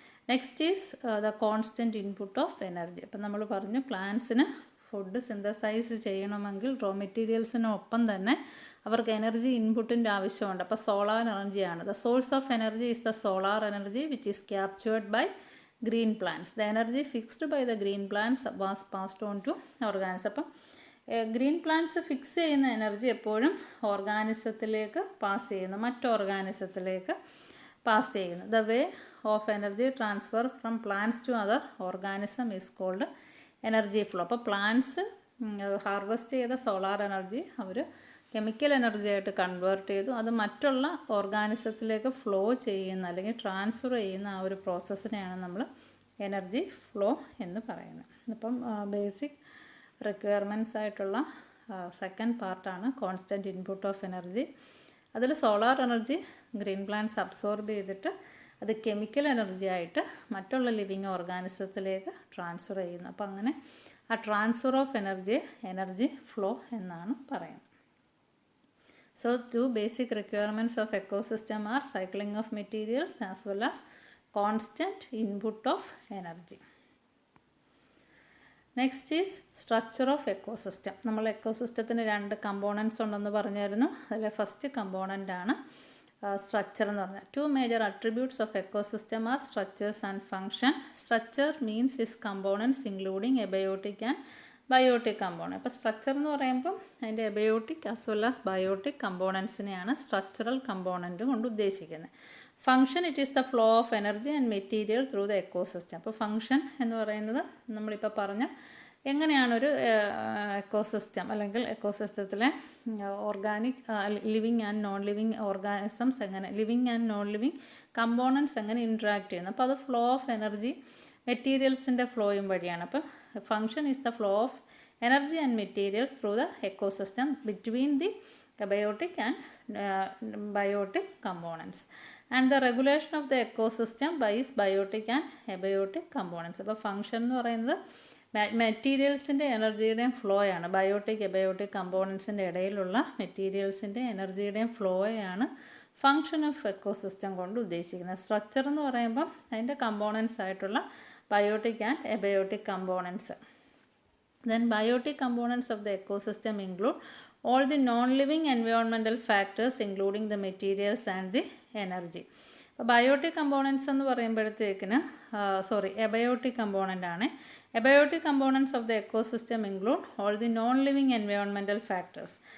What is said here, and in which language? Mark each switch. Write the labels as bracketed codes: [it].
[en] Next is the constant input of energy. [ml] അപ്പം നമ്മൾ പറഞ്ഞു പ്ലാന്റ്സിന് ഫുഡ് സിന്തസൈസ് ചെയ്യണമെങ്കിൽ റോ മെറ്റീരിയൽസിനൊപ്പം തന്നെ അവർക്ക് എനർജി ഇൻപുട്ടിൻ്റെ ആവശ്യമുണ്ട്. അപ്പോൾ സോളാർ എനർജിയാണ്. [en] The source of energy is the solar energy which is captured by green plants. The energy fixed by the green plants was passed on to organisms. [ml] അപ്പം green plants fix ചെയ്യുന്ന energy എപ്പോഴും ഓർഗാനിസത്തിലേക്ക് pass ചെയ്യുന്നു, മറ്റ് ഓർഗാനിസത്തിലേക്ക് pass ചെയ്യുന്നു. [en] The way of energy transfer from plants to other organism is called energy flow. [ml] അപ്പോൾ plants harvest ചെയ്ത solar energy അവർ chemical energy ആയിട്ട് convert ചെയ്തു. അത് മറ്റുള്ള ഓർഗാനിസത്തിലേക്ക് ഫ്ലോ ചെയ്യുന്ന അല്ലെങ്കിൽ ട്രാൻസ്ഫർ ചെയ്യുന്ന ആ ഒരു പ്രോസസ്സിനെയാണ് നമ്മൾ എനർജി ഫ്ലോ എന്ന് പറയുന്നത്. അപ്പം ബേസിക് റിക്വയർമെൻറ്റ്സ് ആയിട്ടുള്ള സെക്കൻഡ് പാർട്ടാണ് കോൺസ്റ്റൻറ്റ് ഇൻപുട്ട് ഓഫ് എനർജി. അതിൽ solar energy green plants absorb ചെയ്തിട്ട് അത് കെമിക്കൽ എനർജി ആയിട്ട് മറ്റുള്ള ലിവിങ് ഓർഗാനിസത്തിലേക്ക് ട്രാൻസ്ഫർ ചെയ്യുന്നു. അപ്പം അങ്ങനെ ആ ട്രാൻസ്ഫർ ഓഫ് എനർജി ഫ്ലോ എന്നാണ് പറയുന്നത്. [en] So, two basic requirements of ecosystem are cycling of materials as well as constant input of energy. Next is structure of ecosystem. [ml] നമ്മൾ എക്കോസിസ്റ്റത്തിന് 2 കമ്പോണൻസ് ഉണ്ടെന്ന് പറഞ്ഞായിരുന്നു. അതിലെ ഫസ്റ്റ് കമ്പോണൻ്റ് ആണ് സ്ട്രക്ചർ എന്ന് പറഞ്ഞാൽ. [en] 2 major attributes of ecosystem are structures and function. Structure means its components including abiotic and biotic component. [ml] അപ്പോൾ structure എന്ന് പറയുമ്പം അതിൻ്റെ abiotic as well as biotic കമ്പോണൻസിനെയാണ് structural component കൊണ്ട് ഉദ്ദേശിക്കുന്നത്. [en] Function it is the flow of energy and material through the ecosystem. [ml] അപ്പോൾ function എന്ന് പറയുന്നത് നമ്മളിപ്പോൾ പറഞ്ഞ എങ്ങനെയാണൊരു എക്കോസിസ്റ്റം അല്ലെങ്കിൽ എക്കോസിസ്റ്റത്തിലെ organic living and non living organisms എങ്ങനെ living and non living components എങ്ങനെ ഇൻട്രാക്ട് ചെയ്യുന്നു. അപ്പോൾ അത് ഫ്ലോ ഓഫ് എനർജി മെറ്റീരിയൽസിൻ്റെ ഫ്ലോയും വഴിയാണ്. [en] അപ്പോൾ function is the flow of energy and materials through the ecosystem between the abiotic and biotic components and the regulation of the ecosystem by biotic and abiotic components. [ml] അപ്പോൾ function എന്ന് പറയുന്നത് മെറ്റീരിയൽസിൻ്റെ എനർജിയുടെയും ഫ്ലോയാണ്. Biotic abiotic കമ്പോണൻസിൻ്റെ ഇടയിലുള്ള മെറ്റീരിയൽസിൻ്റെ എനർജിയുടെയും ഫ്ലോയാണ് function of ecosystem കൊണ്ട് ഉദ്ദേശിക്കുന്നത്. Structure എന്ന് പറയുമ്പോൾ അതിൻ്റെ components ആയിട്ടുള്ള biotic and abiotic components. [en] Then biotic components of the ecosystem include all the non-living environmental factors including the materials and the energy. [ml] അപ്പോൾ ബയോട്ടിക് കമ്പോണൻസ് എന്ന് പറയുമ്പോഴത്തേക്കിന് abiotic component ആണ്. [en] Abiotic components of the ecosystem include all the non living environmental factors.